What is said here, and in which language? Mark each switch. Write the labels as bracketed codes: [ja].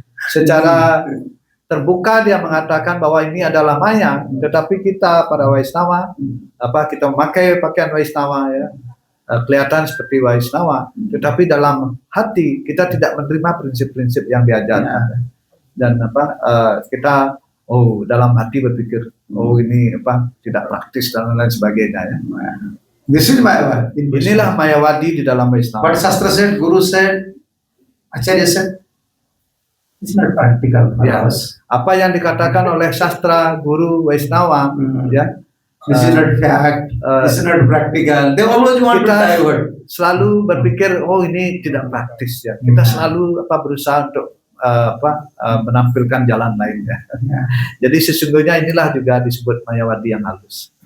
[id] Secara terbuka dia mengatakan bahwa ini adalah maya, tetapi kita para Vaishnava kita memakai pakaian Vaishnava ya, kelihatan seperti Vaishnava, tetapi dalam hati kita tidak menerima prinsip-prinsip yang diajarkan. Dan kita dalam hati berpikir ini tidak praktis dan lain sebagainya ya. [en] This is Mayavadi. [id] Inilah Mayawadi di dalam Vaishnava. [en] But Shastra said, Guru said, Acharya said, it's not practical for us. [id] Apa yang dikatakan oleh sastra, guru, Vaishnava, ya. [en] This is not fact. This is not practical. They always want to divert. [id] Selalu berpikir, ini tidak praktis ya. Kita selalu berusaha untuk menampilkan jalan lainnya. Jadi sesungguhnya inilah juga disebut Mayawadi yang halus.